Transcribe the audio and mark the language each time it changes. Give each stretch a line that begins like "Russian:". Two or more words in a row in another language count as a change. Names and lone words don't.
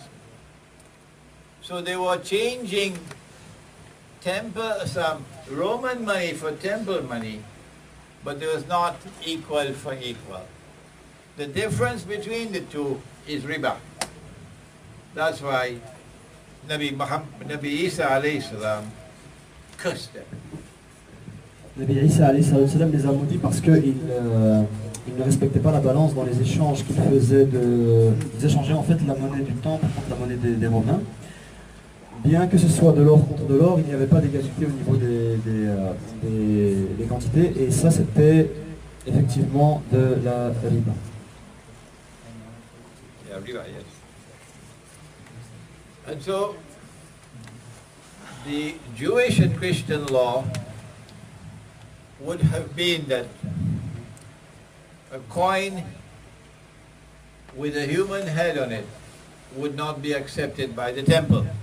English: So they were changing some Roman money for temple money, but it was not equal for equal. The difference between the two is riba. That's why
Arabic: Nabi Isa alayhi salam
English: cursed them.
Arabic: Nabi Isa alayhi salam
French: les a maudits parce qu'ils ne respectaient pas la balance dans les échanges qu'ils faisaient. Ils échangeaient en fait la monnaie du temple contre la monnaie des Romains. Bien que ce soit de l'or contre de l'or, il n'y avait pas d'égalité au niveau des quantités, et ça c'était effectivement de la riba.
English: Yeah, riba, yes. And so, the Jewish and Christian law would have been that a coin with a human head on it would not be accepted by the temple.